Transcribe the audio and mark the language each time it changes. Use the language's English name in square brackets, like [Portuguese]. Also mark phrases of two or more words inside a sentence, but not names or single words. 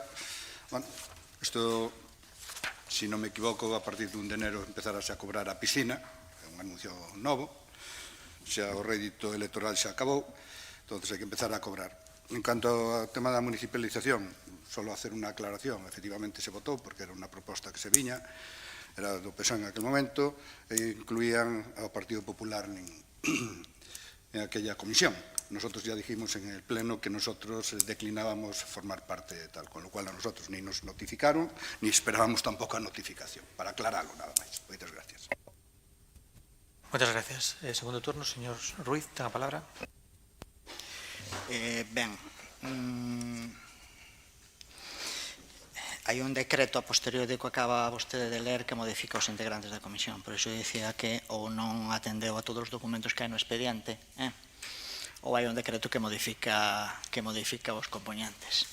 [Galician] Bueno, isto, se non me equivoco, a partir de 1 de enero empezarase a cobrar a piscina, é un anuncio novo, xa o rédito electoral xa acabou, entón hai que empezar a cobrar. En canto ao tema da municipalización, solo hacer unha aclaración, efectivamente se votou porque era unha proposta que se viña, era do PSOE en aquel momento, e incluían ao Partido Popular en aquella comisión. [Spanish] Nosotros ya dijimos en el pleno que nosotros declinábamos formar parte de tal, con lo cual a nosotros ni nos notificaron, ni esperábamos [Galician] tampouco a notificación, para aclararlo nada máis. Moitas gracias. Moitas gracias. Segundo turno, señor Ruiz, ten a palabra. Hai un decreto a posterior de que acaba vostede de ler que modifica os integrantes da comisión, por iso dicía que ou non atendeu a todos os documentos que hai no expediente, ou hai un decreto que modifica os componentes.